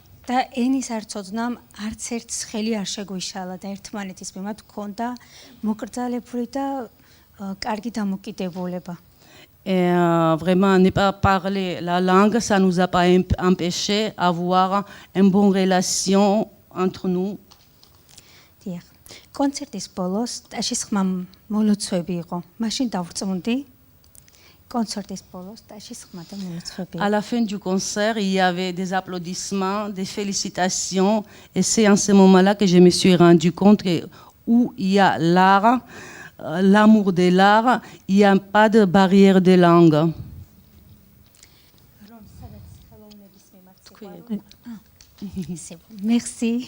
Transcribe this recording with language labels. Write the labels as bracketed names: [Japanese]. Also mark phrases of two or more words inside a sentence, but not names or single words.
[French] Et vraiment, ne pas parler la langue, ça ne nous a pas empêché d'avoir une bonne relation entre nous. [Georgian] კონცერტის ბოლოს ტაშის ხმა მოლოცვები იყო. მაშინ დავწმუნდი კონცერტის ბოლოს ტაშის ხმა და მოლოცვები. [French] À la fin du concert, il y avait des applaudissements, des félicitations, et c'est en ce moment-là que je me suis rendu compte que où il y a l'art, l'amour de l'art, il n'y a pas de barrière de langue. Merci.